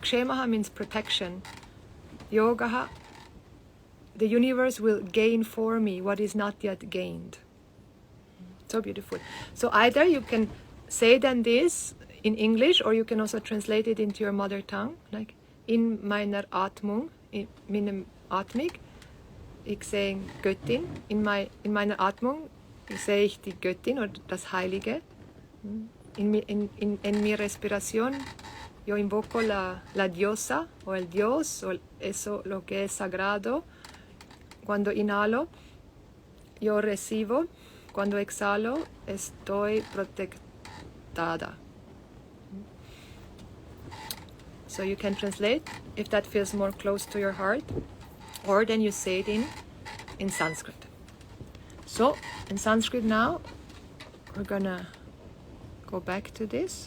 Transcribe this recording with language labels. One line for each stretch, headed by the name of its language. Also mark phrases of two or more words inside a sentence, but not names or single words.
English: Kshemaha means protection. Yogaha, the universe will gain for me what is not yet gained. So beautiful. So either you can say then this in English, or you can also translate it into your mother tongue, like
German: in meiner Atmung, in meinem Atmik. Ich sehe Göttin. In meiner Atmung sehe ich die Göttin oder das Heilige.
Spanish: En mi respiración yo invoco la diosa o el dios o eso lo que es sagrado. Cuando inhalo yo recibo. Cuando exhalo estoy protectada.
English: So you can translate if that feels more close to your heart, or then you say it in Sanskrit. So in Sanskrit now we're gonna go back to this.